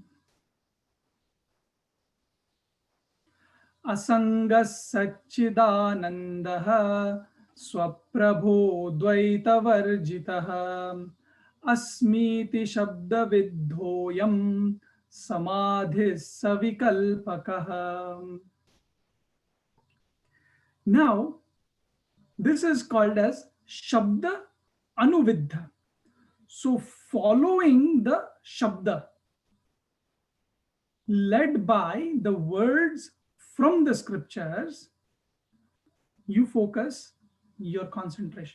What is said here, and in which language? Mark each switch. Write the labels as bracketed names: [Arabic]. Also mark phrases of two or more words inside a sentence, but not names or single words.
[Sanskrit] Asangas Satchidanandaha Swaprabho Dvaitavarjitaha Asmiti Shabdavidhoyam Samadhis Savikalpakaha. [English] Now, this is called as [Sanskrit] Shabda Anuviddha. [English] So, following the Shabda, led by the words from the scriptures, you focus your concentration.